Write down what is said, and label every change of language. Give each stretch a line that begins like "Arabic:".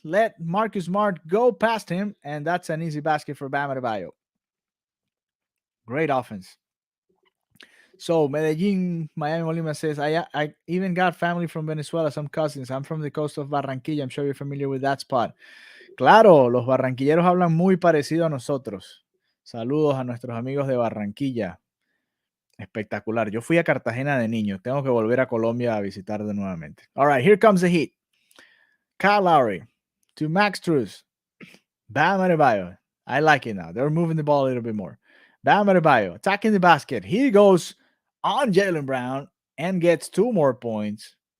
English: Let Marcus Smart go past him. And that's an easy basket for Bam Adebayo. Great offense. So Medellin, Miami Molina says, I even got family from Venezuela, some cousins. I'm from the coast of Barranquilla. I'm sure you're familiar with that spot.
Spanish: Claro, los barranquilleros hablan muy parecido a nosotros. Saludos a nuestros amigos de Barranquilla. Espectacular. Yo fui a Cartagena de niño. Tengo que volver a Colombia a visitar de nuevamente.
English: All right, here comes the Heat. Kyle Lowry to Max Strus. Bam Adebayo. I like it now. They're moving the ball a little bit more. Bam Adebayo attacking the basket. He goes on Jaylen Brown and gets 2 more points.